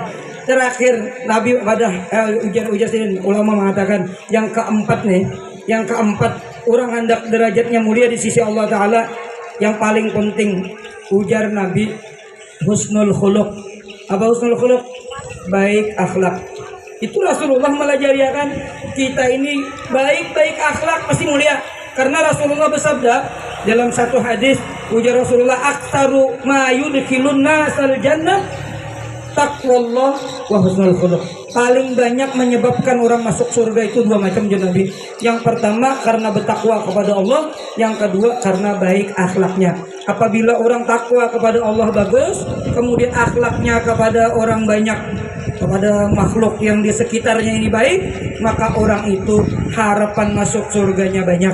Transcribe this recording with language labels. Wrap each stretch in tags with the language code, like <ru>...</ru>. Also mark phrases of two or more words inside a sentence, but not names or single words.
<bjn>Terakhir Nabi pada ujar sini ulama mengatakan yang keempat nih, orang hendak derajatnya mulia di sisi Allah Ta'ala, yang paling penting ujar Nabi</bjn> <ar>حسن الخلق.</ar> <bjn>Apa</bjn> <ar>حسن الخلق?</ar> <bjn>Baik akhlak. Itu Rasulullah melajariakan kita ini baik akhlak pasti mulia. Karena Rasulullah bersabda dalam satu hadis, ujar Rasulullah,</bjn> <ar>أكثر ما يدخل الناس الجنة تقوى الله و حسن الخلق.</ar> <bjn>Paling banyak menyebabkan orang masuk surga itu 2 macam Nabi. Yang pertama karena bertakwa kepada Allah, yang kedua karena baik akhlaknya. Apabila orang takwa kepada Allah bagus, kemudian akhlaknya kepada orang banyak kepada makhluk yang di sekitarnya ini baik, maka orang itu harapan masuk surganya banyak.</bjn>